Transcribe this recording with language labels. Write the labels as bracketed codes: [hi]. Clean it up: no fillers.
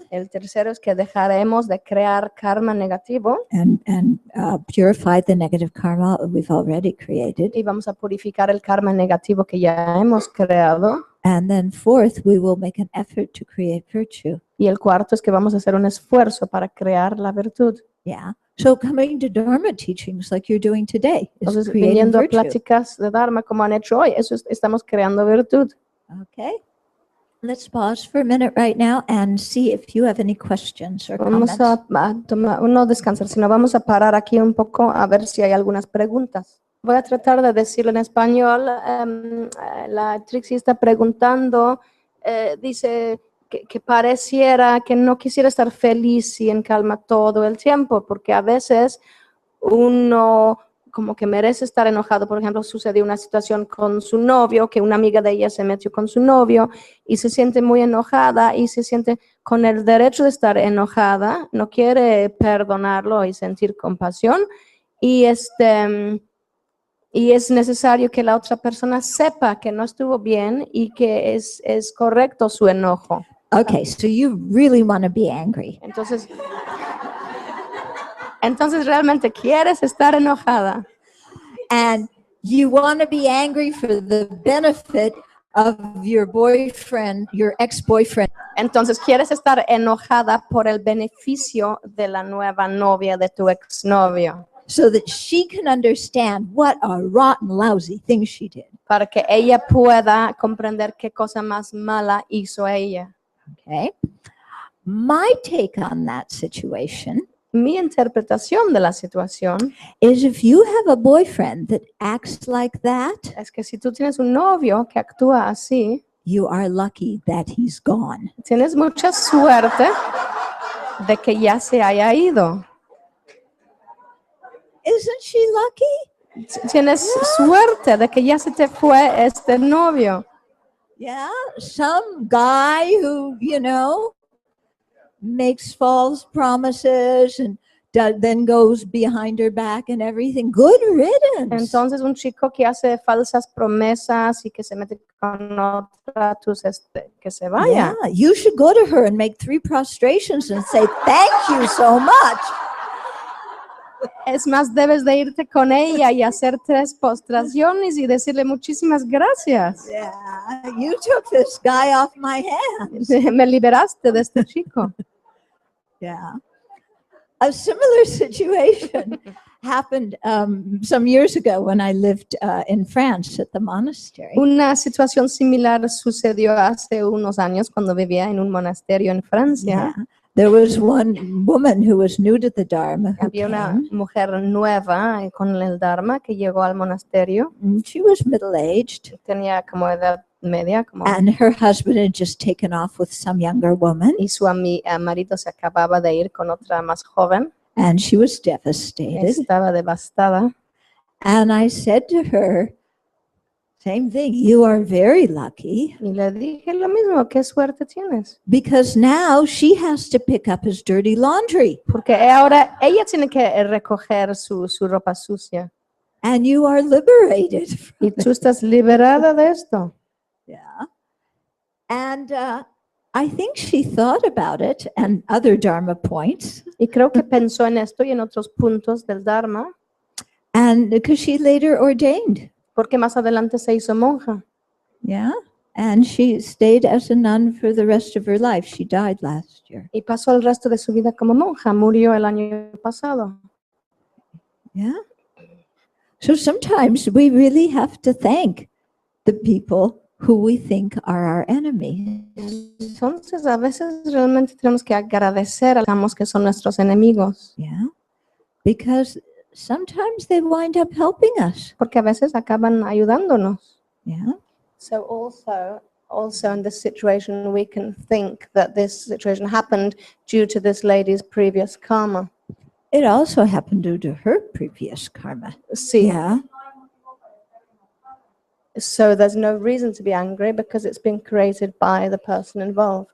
[es] El tercero es que dejaremos de crear karma negativo [en] and purify the negative karma we've already created. [es] y vamos a purificar el karma negativo que ya hemos creado. [en] And then fourth, we will make an effort to create virtue. [es] Y el cuarto es que vamos a hacer un esfuerzo para crear la virtud. [en] Yeah. So coming to Dharma teachings like you're doing today is [es] Entonces, [en] creating [es] viniendo a [en] virtue. [es] pláticas de Dharma como han hecho hoy, eso estamos creando virtud. [en] Okay. Let's pause for a minute right now and see if you have any questions or [es] Vamos [en] comments. [es] a tomar, no descansar, sino vamos a parar aquí un poco a ver si hay algunas preguntas. Voy a tratar de decirlo en español. La Trixie está preguntando, dice que pareciera que no quisiera estar feliz y en calma todo el tiempo, porque a veces uno como que merece estar enojado. Por ejemplo, sucedió una situación con su novio, que una amiga de ella se metió con su novio y se siente muy enojada y se siente con el derecho de estar enojada, no quiere perdonarlo y sentir compasión y es necesario que la otra persona sepa que no estuvo bien y que es correcto su enojo. [en] Okay, so you really want to be angry. [es] Entonces realmente quieres estar enojada. [en] And you want to be angry for the benefit of your boyfriend, your ex-boyfriend. [es] Entonces quieres estar enojada por el beneficio de la nueva novia de tu exnovio. [en] So that she can understand what a rotten, lousy thing she did. [es] Para que ella pueda comprender qué cosa más mala hizo ella. [en] Okay. My take on that situation [es] Mi interpretación de la situación [en] is if you have a boyfriend that acts like that, [es] es que si tú tienes un novio que actúa así, [en] you are lucky that he's gone. [es] tienes mucha suerte de que ya se haya ido. [en] Isn't she lucky? [es] Tienes suerte de que ya se te fue este novio. [en] Yeah, some guy who, makes false promises and then goes behind her back and everything. Good riddance. [es] Entonces un chico que hace falsas promesas y que se mete con otra, que se vaya. [en] Yeah, you should go to her and make 3 prostrations and say, thank you so much. [es] Es más, debes de irte con ella y hacer 3 postraciones y decirle muchísimas gracias. [en] Yeah, you took this guy off my hands. [es] Me liberaste de este chico. [en] Yeah. A similar situation happened some years ago when I lived in France at the monastery. [es] Una situación similar sucedió hace unos años cuando vivía en un monasterio en Francia. [en] Yeah. There was one woman who was new to the Dharma who [es] Había una [en] came. [es] mujer nueva con el Dharma que llegó al monasterio. [en] She was middle-aged, [es] Tenía como edad media, [en] and her husband had just taken off with some younger woman, [es] y su marido se acababa de ir con otra más joven. [en] and she was devastated. [es] Estaba devastada. [en] And I said to her, Same thing. You are very lucky [es] Y le dije lo mismo, qué suerte tienes. [en] because now she has to pick up his dirty laundry [es] Porque ahora ella tiene que recoger su ropa sucia. [en] and you are liberated. [es] Y tú estás liberada de esto. [en] Yeah. And I think she thought about it and other Dharma points. [es] Y creo que pensó en esto y en otros puntos del Dharma, [en] And because she later ordained. [es] porque más adelante se hizo monja. [en] Yeah. And she stayed as a nun for the rest of her life. She died last year. [es] Y pasó el resto de su vida como monja. Murió el año pasado. [en] Yeah. So sometimes we really have to thank the people who we think are our enemies. [es] Entonces, a veces realmente tenemos que agradecer a los que son nuestros enemigos, [en] Yeah. Because sometimes they wind up helping us. [es] porque a veces acaban ayudándonos. [en] Yeah. So also in this situation, we can think that this situation happened due to this lady's previous karma. It also happened due to her previous karma. [es] Sí. [en] Yeah. So there's no reason to be angry because it's been created by the person involved.